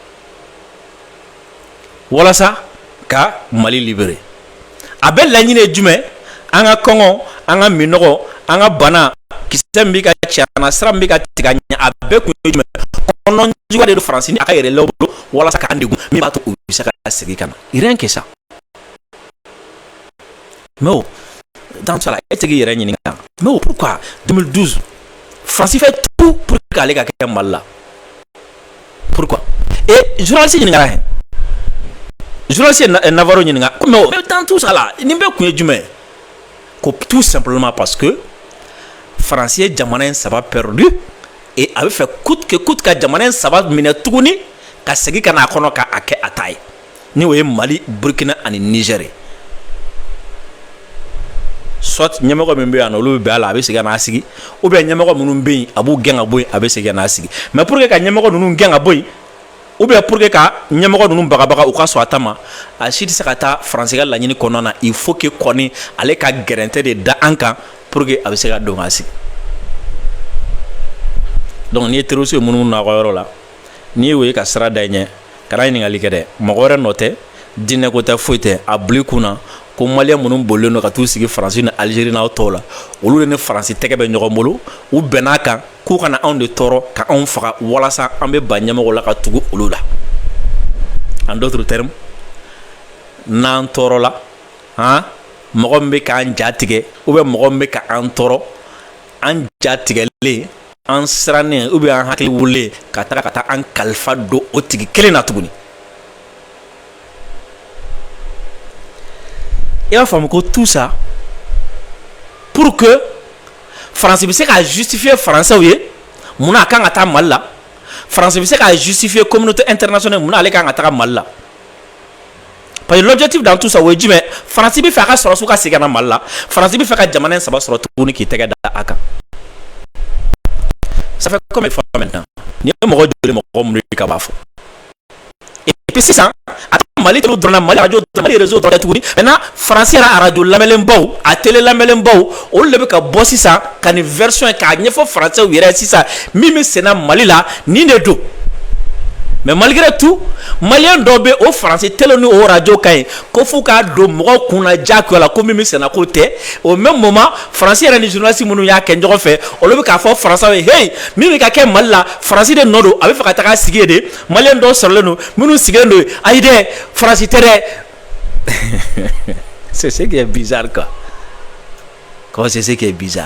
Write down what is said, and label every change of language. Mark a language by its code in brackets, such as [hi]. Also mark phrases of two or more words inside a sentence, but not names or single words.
[bm] walasa ka Mali libérer a bɛ laɲini ye jumɛn an ka kɔngɔ an ka minɔgɔ an ka bana kisɛ min bɛ ka cɛna sira min bɛ ka tigɛ a ɲɛ a bɛɛ kun ye jumɛn kɔnɔ juguya de don France ni a ka yɛrɛ bolo walasa k'an degun min b'a to u bɛ se ka segin ka na [fr] rien que ça mais dans ça là [bm] e tɛ k'i yɛrɛ ɲininka [fr] mais pourquoi [bm] 2012 [fr] France fait tout pour qu'ale [bm] ka kɛ Mali [fr] la pourquoi et journaliste [bm] ɲininkara hɛ journaliste Navarro ɲininka [fr] mais dans tout ça là [bm] nin bɛɛ kun ye jumɛn ko [fr] tout simplement parce que France [bm] ye jamana in saba [fr] perdu et [bm] a bɛ fɛ [fr] coûte que coûte [bm] ka jamana in saba minɛ tuguni ka segin ka na a kɔnɔ ka a kɛ a ta ye ni o ye Mali Burkina ani Niger soit ɲɛmɔgɔ min bɛ yan olu bɛ bɛn a la a bɛ segin ka n'a sigi [fr] ou bien [bm] ɲɛmɔgɔ minnu bɛ yen a b'u gɛn ka bɔ yen a bɛ segin ka n'a sigi [fr] mais pour que [bm] ka ɲɛmɔgɔ ninnu gɛn ka bɔ yen [fr] ou bien pour que [bm] ka ɲɛmɔgɔ ninnu bagabaga u ka sɔn a ta ma a si tɛ se ka taa France ka laɲini kɔnɔna na [fr] il faut que [bm] kɔni ale ka gɛrɛntɛ de da an kan [fr] pour que [bm] a bɛ se ka don ka sigi donc n'i ye terroriste minnu n'a ka yɔrɔ la n'i ye o ye ka sira da i ɲɛ kana ɲininkali kɛ dɛ mɔgɔ wɛrɛ nɔ tɛ diinɛ ko tɛ foyi tɛ a bila i kunna ko Malien minnu bolilen don ka t'u sigi France ni Algérie n'aw tɔw la olu de ni France tɛgɛ bɛ ɲɔgɔn bolo u bɛnn'a kan k'u kana anw de tɔɔrɔ ka anw faga walasa an bɛ ban ɲɛmɔgɔw la ka tugu olu la [fr] en d'autres termes [bm] n'an tɔɔrɔ la mɔgɔ min bɛ k'an ja tigɛ [fr] ou bien [bm] mɔgɔ min bɛ k'an tɔɔrɔ an ja tigɛlen an sirannen [fr] ou bien [bm] an hakili wulilen ka taa an kalifa don o tigi kelen na tuguni i b'a faamu ko [fr] tout ça pour que France [bm] bɛ se ka justifier français ye mun na a kan ka taa Mali la France bɛ se k'a justifier [fr] communauté internationale [bm] mun na ale kan ka taga Mali la. [fr] Parce que l'objectif dans tout ça [bm] o ye jumɛn France bɛ fɛ a ka sɔrɔsiw ka segin ka na Mali la, France bɛ fɛ ka jamana in saba sɔrɔ tuguni k'i tɛgɛ da a kan. [fr] Ça fait combien de fois maintenant [bm] ni ye mɔgɔ joli mɔgɔ minnu ka b'a fɔ. [fr] Et puis [bm] sisan a ka Mali télé dɔrɔn na Mali radio Mali réseau dɔrɔn tuguni maintenant France yɛrɛ radio lamɛnlenbaw a télé lamɛnlenbaw olu de bɛ ka bɔ sisan ka nin version ye k'a ɲɛfɔ français yɛrɛ sisan min bɛ senna Mali la nin de don. Mais malgré tout, Malien dobe au français télé nous au radio kaye ko fu ka do mɔgɔ kunna jako la ko mimi sena ko tɛ [fr] au même moment français [bm] yɛrɛ ni journaliste minnu y'a kɛ ɲɔgɔn fɛ olu bɛ k'a fɔ français ye hey min bɛ ka kɛ Mali la français de nɔ don a bɛ fɛ ka taga sigi de Malien dɔw sɔrɔlen don minnu sigilen don ayi dɛ français tɛ dɛ [fr] c'est ce qui est bizarre quoi c'est ce qui est bizarre.